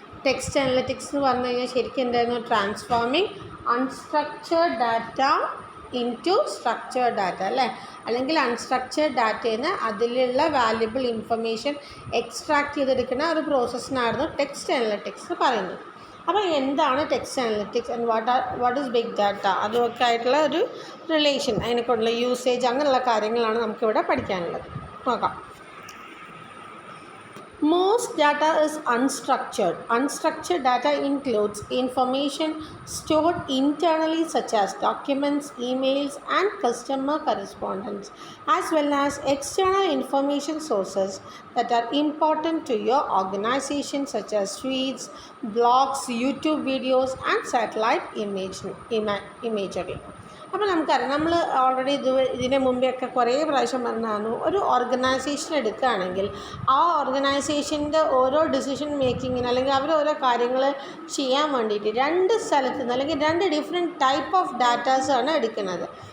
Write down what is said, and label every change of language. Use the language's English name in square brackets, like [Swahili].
[Malayalam] Text analytics എന്ന് പറഞ്ഞു കഴിഞ്ഞാൽ ശരിക്കും എന്തായിരുന്നു? [English] transforming unstructured data into structured data [Malayalam] അല്ലേ, അല്ലെങ്കിൽ അൺസ്ട്രക്ചേർഡ് ഡാറ്റയിൽ നിന്ന് അതിലുള്ള വാല്യുബിൾ ഇൻഫർമേഷൻ എക്സ്ട്രാക്ട് ചെയ്തെടുക്കുന്ന ഒരു പ്രോസസ്സിനായിരുന്നു ടെക്സ്റ്റ് അനലിറ്റിക്സ് എന്ന് പറയുന്നത്. അപ്പോൾ എന്താണ് text analytics [English] and what is big data, [Malayalam] അതുമൊക്കെ ആയിട്ടുള്ള ഒരു റിലേഷൻ, അതിനെക്കൊണ്ടുള്ള യൂസേജ്, അങ്ങനെയുള്ള കാര്യങ്ങളാണ് നമുക്കിവിടെ പഠിക്കാനുള്ളത്. നോക്കാം. [English] Most data is unstructured. Unstructured data includes information stored internally such as documents, emails, and customer correspondence, as well as external information sources that are important to your organization such as tweets, blogs, YouTube videos, and satellite imagery. [Malayalam] അപ്പോൾ നമുക്കറിയാം, നമ്മൾ already ഇതിന് മുമ്പെയൊക്കെ കുറേ പ്രാവശ്യം പറഞ്ഞാണ്, ഒരു organisation എടുക്കുകയാണെങ്കിൽ ആ ഓർഗനൈസേഷൻ്റെ ഓരോ ഡിസിഷൻ മേക്കിങ്ങിന് അല്ലെങ്കിൽ അവർ ഓരോ കാര്യങ്ങൾ ചെയ്യാൻ വേണ്ടിയിട്ട് രണ്ട് സ്ഥലത്ത് നിന്ന് അല്ലെങ്കിൽ രണ്ട് ഡിഫറെൻറ്റ് ടൈപ്പ് ഓഫ് ഡാറ്റാസാണ് എടുക്കുന്നത്.